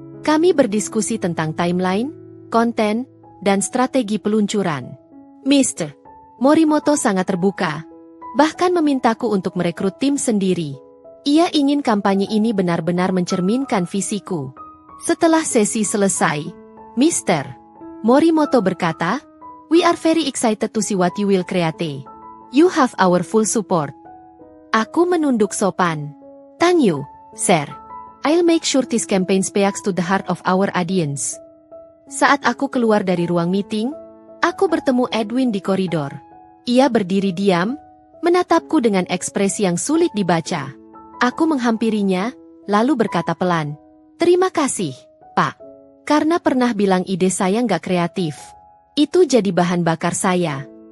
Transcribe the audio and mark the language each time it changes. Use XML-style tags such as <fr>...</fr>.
<id>Kami berdiskusi tentang timeline, konten, dan strategi peluncuran. Mr. Morimoto sangat terbuka, bahkan memintaku untuk merekrut tim sendiri. Ia ingin kampanye ini benar-benar mencerminkan visiku. Setelah sesi selesai, Mr.</id> <en>Morimoto berkata, "We are very excited to see what you will create. You have our full support."</en> <id>Aku menunduk sopan.</id> <en>Thank you, sir. I'll make sure this campaign speaks to the heart of our audience.</en> <id>Saat aku keluar dari ruang meeting, aku bertemu Edwin di koridor. Ia berdiri diam, menatapku dengan ekspresi yang sulit dibaca. Aku menghampirinya, lalu berkata pelan, "Terima kasih, Pak. Karena pernah bilang ide saya nggak kreatif. Itu jadi bahan bakar saya."</id>